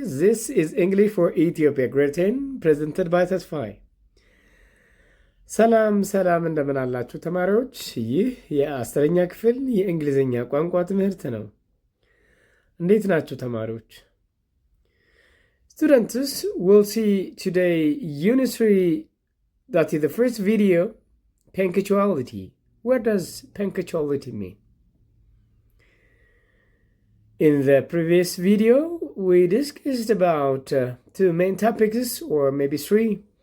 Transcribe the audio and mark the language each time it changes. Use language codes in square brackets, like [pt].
[en] This is English for Ethiopia Grade 10 presented by ተስፋዬ። [am] ሰላም እንደምን አላችሁ ተማሪዎች? ይህ የአስረኛ ክፍል የእንግሊዝኛ ቋንቋ ትምህርት ነው። እንዴት ናችሁ ተማሪዎች? [en] Students will see today Unit 3, that is the first video, punctuality. What does punctuality mean? In the previous video, we discussed about two main topics, or maybe three.